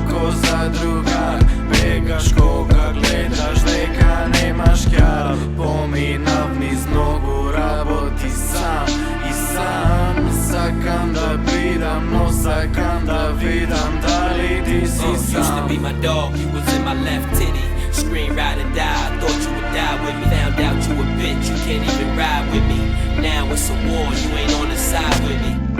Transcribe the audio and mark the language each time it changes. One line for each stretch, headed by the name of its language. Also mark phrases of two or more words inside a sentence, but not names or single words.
Macedonian: Ко за другар бегаш кога гледаш дека немаш ќар. Поминав низ многу работи сам и сам. Сакам да бидам, но сакам да видам дали ти си сам.
English: Used to be my dog, you was in my left titty. Scream, ride and die, I thought you would die with me. Found out you a bitch, you can't even ride with me. Now it's a war, you ain't on the side with me.